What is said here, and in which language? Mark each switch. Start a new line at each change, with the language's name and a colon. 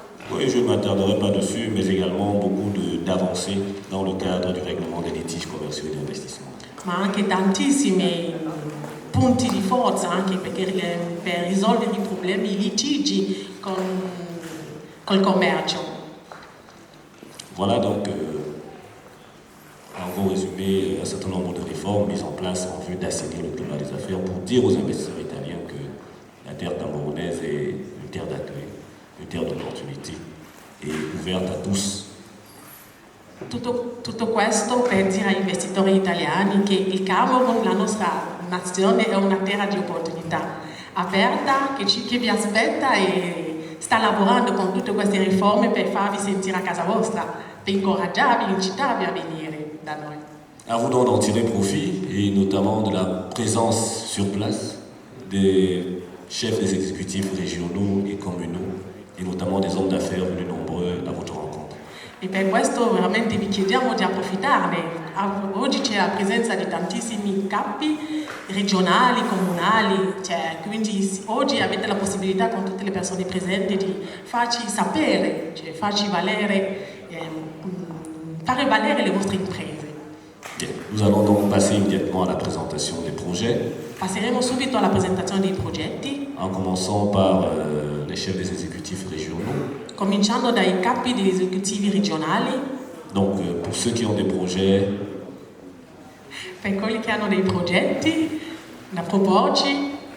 French: Oui, je ne m'attarderai pas dessus, mais également beaucoup d'avancées dans le cadre du règlement des litiges commerciaux et d'investissement.
Italian: Ma anche tantissimi punti di forza anche per risolvere i problemi, i litigi col commercio.
French: Voilà donc en gros résumé un certain nombre de réformes mises en place en vue d'assainir le climat des affaires pour dire aux investisseurs italiens que la terre camerounaise est une terre d'accueil, une terre d'opportunité et ouverte à tous.
Italian: Tutto questo per dire agli investitori italiani che il Camerun, la nostra nazione, è una terra di opportunità aperta che vi aspetta e sta lavorando con tutte queste riforme per farvi sentire a casa vostra, per incoraggiarvi, incitarvi a venire da noi.
French: À vous donc d'en tirer profit et notamment de la présence sur place des chefs des exécutifs régionaux et communaux et notamment des hommes d'affaires venus nombreux à votre rencontre.
Italian: E per questo veramente vi chiediamo di approfittarne. Oggi c'è la presenza di tantissimi capi regionali, comunali, quindi oggi avete la possibilità con tutte le persone presenti di farci sapere, farci valere, fare valere le vostre imprese.
French: Bien. Nous allons donc passer immédiatement à la présentation des projets.
Italian: Passeremo subito alla presentazione dei progetti.
French: En commençant par les chefs des exécutifs régionaux.
Italian: Cominciando dai capi degli esecutivi regionali.
French: Donc pour ceux qui ont des projets.
Italian: Per quelli che hanno dei progetti da proporci.